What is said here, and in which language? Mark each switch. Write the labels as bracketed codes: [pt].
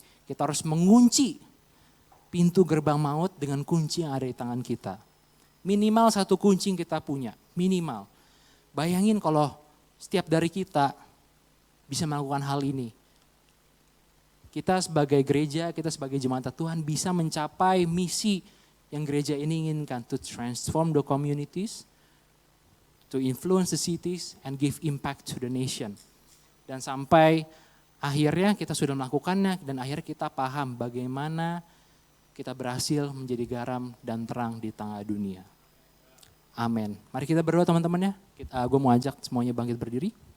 [id] Kita harus mengunci pintu gerbang maut dengan kunci yang ada di tangan kita. Minimal 1 kunci yang kita punya, minimal. Bayangin kalau setiap dari kita bisa melakukan hal ini. Kita sebagai gereja, kita sebagai jemaat Tuhan bisa mencapai misi yang gereja ini inginkan. [en] To transform the communities, to influence the cities, and give impact to the nation. [id] Dan sampai akhirnya kita sudah melakukannya dan akhirnya kita paham bagaimana kita berhasil menjadi garam dan terang di tengah dunia. Amin. Mari kita berdoa teman-teman ya. Gue mau ajak semuanya bangkit berdiri.